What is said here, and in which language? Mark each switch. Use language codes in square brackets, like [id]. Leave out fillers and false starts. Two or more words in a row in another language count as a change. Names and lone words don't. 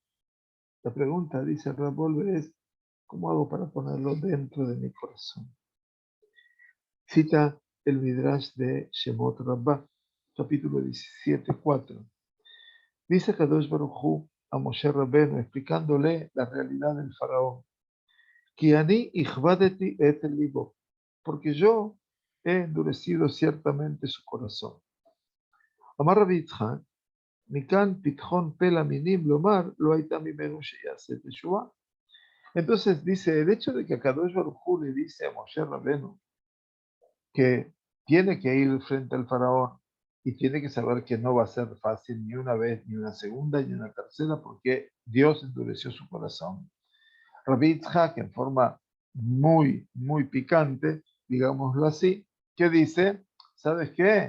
[es] La pregunta, dice Rab Volve, es: ¿cómo hago para ponerlo dentro de mi corazón? Cita el Midrash de Shemot Rabbah, capítulo 17:4. Dice [he] קדוש ברוך הוא [es] a Moshe Rabbeinu, explicándole la realidad del faraón: [he] כי אני הכבדתי את לבו, [es] porque yo he endurecido ciertamente su corazón. [he] אמר רבי יצחק מכאן פתחון פה למינים לומר לא היתה ממנו שיעשה תשובה. [es] Entonces dice, el hecho de que [he] הקדוש ברוך הוא [es] le dice a Moshe Rabenu que tiene que ir frente al faraón y tiene que saber que no va a ser fácil ni una vez, ni una segunda, ni una tercera, porque Dios endureció su corazón. Rabbi Yitzhak, en forma muy picante, digámoslo así, que dice, ¿sabes qué?